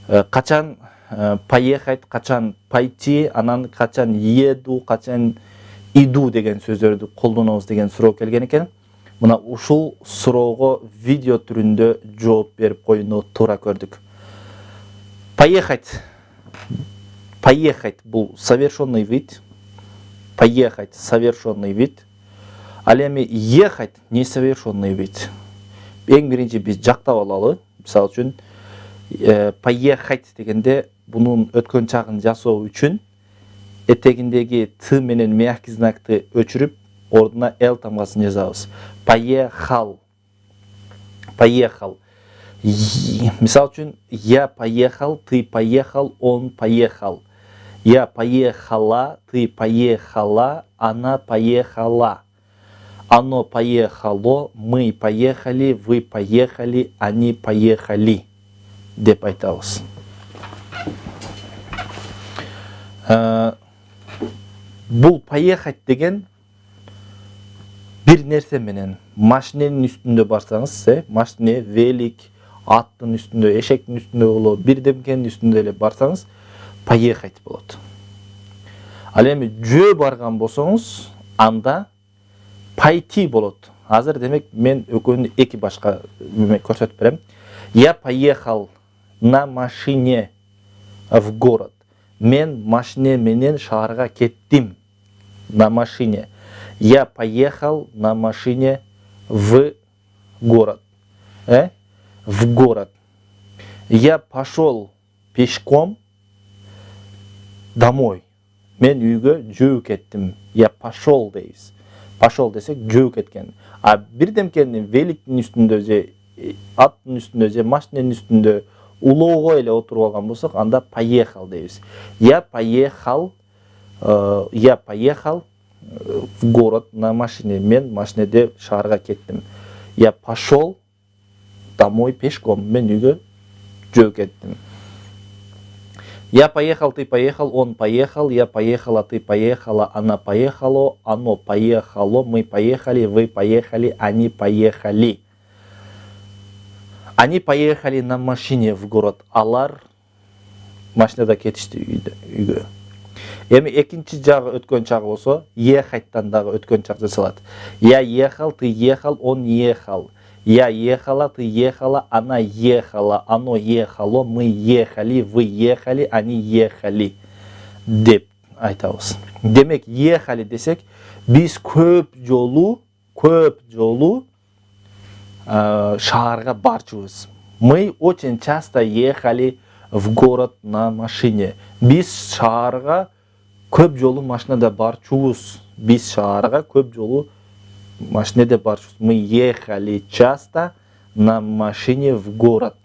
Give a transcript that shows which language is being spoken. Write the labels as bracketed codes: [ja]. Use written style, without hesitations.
[ky] Качан поехать, качан пойти, анан качан еду, качан иду деген сөздөрдү колдонобуз деген суроо келген экен. Мына ушул суроого видео түрүндө жооп берип коюуну туура көрдүк. [ru] Поехать. Поехать [ky] бул [ru] совершенный вид. Поехать совершенный вид. [ky] Ал эми [ru] ехать несовершенный вид. [ky] Эң биринчи биз жактап алалы. Мисалы үчүн поехать дегенде бунун өткөн чагын жасоо үчүн этегиндеги т менен мягкий знакты өчүрүп, ордуна л тамгасын жазабыз. [ru] Поехал. Поехал. [ky] Мисалы үчүн [ru] я поехал, ты поехал, он поехал. Я поехала, ты поехала, она поехала. Оно поехало, мы поехали, вы поехали, они поехали. [ky] Деп айтабыз. Бул поехать деген бир нерсе менен машиненин үстүндө барсаңыз, машине, велик, аттын үстүндө, эшектин үстүндө болобу, бирдемкенин үстүндө эле барсаңыз, поехать болот. Ал эми жөө барган болсоңуз, анда пойти болот. Азыр демек мен экөөнү эки башка көрсөтүп берем. [ru] Я поехал на машине в город. [ky] Мен машине менен шаарга кеттим. [ru] На машине. Я поехал на машине в город. В город. Я пошел пешком домой. [ky] Мен үйгө жөө кеттим. [ru] Я пошел [ky] дейбиз. Пошел десек жөө кеткен. А бирдемкенин великтин үстүндө же аттын үстүндө же машиненин үстүндө улоого эле отуруп алган болсок, анда поехал дейбиз. [ru] Я поехал в город на машине. [ky] Мен машинеде шаарга кеттим. [ru] Я пошел домой пешком. [ky] Мен үйгө жөө кеттим. [ru] Я поехал, ты поехал, он поехал, я поехала, ты поехала, она поехала, оно поехало, мы поехали, вы поехали, они поехали. Они поехали на машине в город. [ky] Алар машинада кетишти үйгө. Эми экинчи жагы өткөн чагы болсо, ехаттан дагы өткөн чак жасалат. [ru] Я ехал, ты ехал, он ехал. Я ехала, ты ехала, она ехала, оно ехало, мы ехали, вы ехали, они ехали. [ky] Деп айтабыз. Демек, ехали десек, биз көп жолу шаарга барчубуз. [ru] Мы очень часто ехали в город на машине. [ky] Биз шаарга көп жолу машинада барчубуз. Биз шаарга көп жолу машинеде барчубуз. [ru] Мы ехали часто на машине в город.